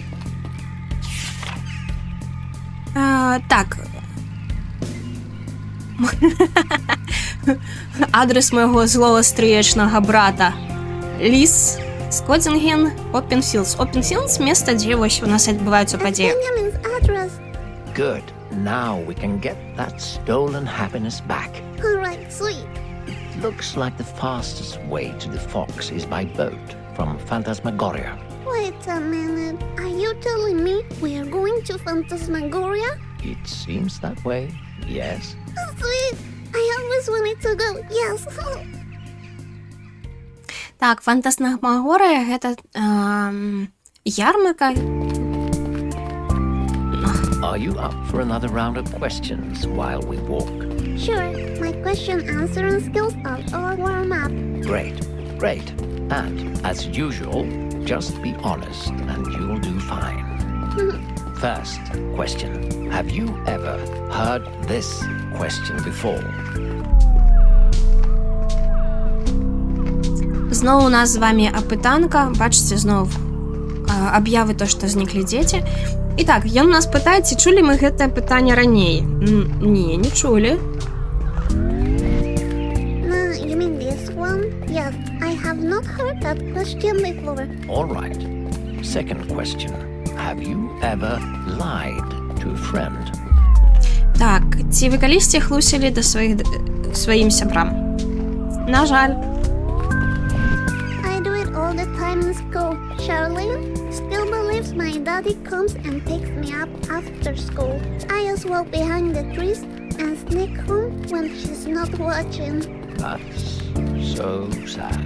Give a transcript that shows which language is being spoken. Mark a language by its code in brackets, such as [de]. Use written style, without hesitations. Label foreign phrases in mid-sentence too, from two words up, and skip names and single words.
[be] Так. Адрес майго злого стрыечнага брата. Ліс, Скоттинген, Оппенфілдс. Оппенфілдс — место, дзе вось у нас адбываюцца падзеі. [en] Benjamin's address. Good. Now we can get that stolen happiness back. Alright, sweet. It looks like the fastest way to the Fox is by boat from Phantasmagoria. Wait a minute. Are you telling me we are going to Phantasmagoria? It seems that way, yes. Sweet. I always wanted to go. Yes. [be] Так, Фантасмагорыя — гэта ярмарка. [en] Are you up for another round of questions while we walk? Sure. My question answering skills are all warm up. Great, great. And as usual, just be honest and you'll do fine. First question. Have you ever heard this question before? [be] Зноў у нас з вами апытанка. Бачыце, зноў аб'явы то, што зніклі дзеці. І так, ён нас пытае, ці чулі мы гэтае пытанне раней? Не, не чулі. [en] You mean this one? Yes, I have not heard that question before. All right. Second question. Have you ever lied to a friend? [be] Так, ці вы калісьці хлусілі да сваім сябрам? На жаль. [en] I do it all the time in school. Charlene still believes my daddy comes and picks me up after school. I just walk behind the trees and sneak home when she's not watching. That's so sad.